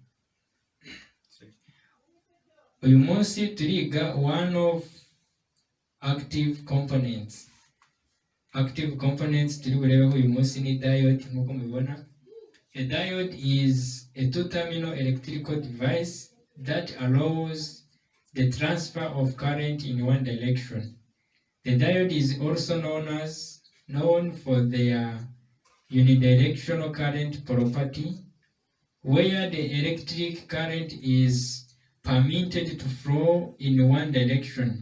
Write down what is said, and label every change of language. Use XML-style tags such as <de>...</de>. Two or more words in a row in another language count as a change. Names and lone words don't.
<rw>Uyu munsi turiga</rw> <en>one of active components. Active components</en> <rw>turi burebeho uyu munsi ni diode. Nk'uko mubibona,</rw> <en>a diode is a two-terminal electrical device that allows the transfer of current in one direction. The diode is also known for their unidirectional current property, where the electric current is permitted to flow in one direction.</en>